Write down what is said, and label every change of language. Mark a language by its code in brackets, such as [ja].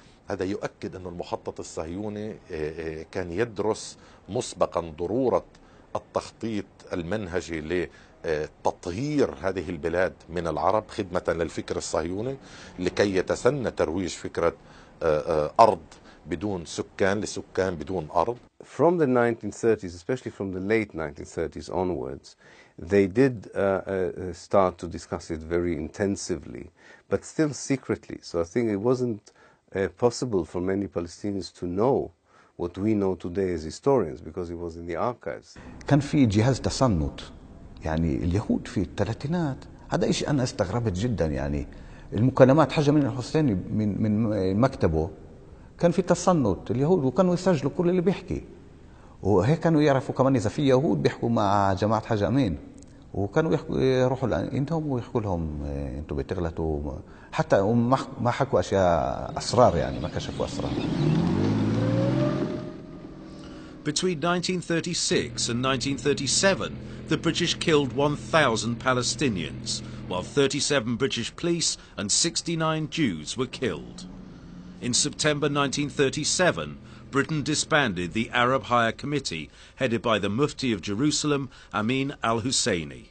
[ar] هذا يؤكد أن المخطط الصهيوني كان يدرس مسبقا ضرورة التخطيط المنهجي لتطهير هذه البلاد من العرب خدمة للفكر الصهيوني لكي يتسنى ترويج فكرة أرض بدون سكان لسكان بدون أرض. [en] From the 1930s, especially from the late 1930s onwards, they did start to discuss it very intensively, but still secretly. So I think it wasn't possible for many Palestinians to know what we know today as historians because it was in the archives. [ar] كان في جهاز تصنت، يعني اليهود في الثلاثينات، هذا شيء أنا استغربت جدا. يعني المكالمات حاجة من الحسيني من مكتبه كان في تصنت اليهود، وكانوا يسجلوا كل اللي بيحكي، وهيك كانوا يعرفوا كمان إذا في يهود بيحكوا مع جماعة حاج أمين، وكانوا يروحوا عندهم ويحكوا لهم أنتوا بتغلطوا، حتى ما حكوا أشياء أسرار، يعني ما كشفوا أسرار. [en] Between 1936 and 1937, the British killed 1,000 Palestinians, while 37 British police and 69 Jews were killed. In September 1937, Britain disbanded the Arab Higher Committee, headed by the Mufti of Jerusalem, Amin al-Husseini.